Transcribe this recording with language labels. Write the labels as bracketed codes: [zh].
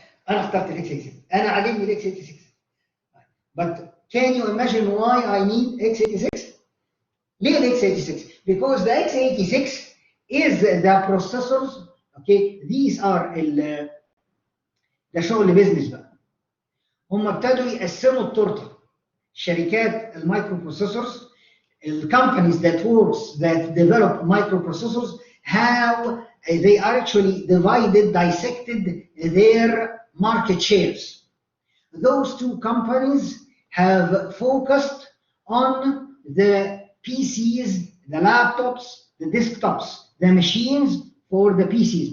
[ar] انا اخترت الاكس 86، انا عاجبني الاكس 86. [en] But can you imagine why I need x86? [ar] ليه الاكس 86؟ [en] Because the x86 is the processors. Okay, these are [ar] ده شغل بيزنس بقى. هم ابتدوا يقسموا التورته. شركات المايكرو بروسيسورز، الكومبانيز [en] that develop microprocessors, how they are actually dissected their market shares. Those two companies have focused on the PCs, the laptops, the desktops, the machines for the PCs.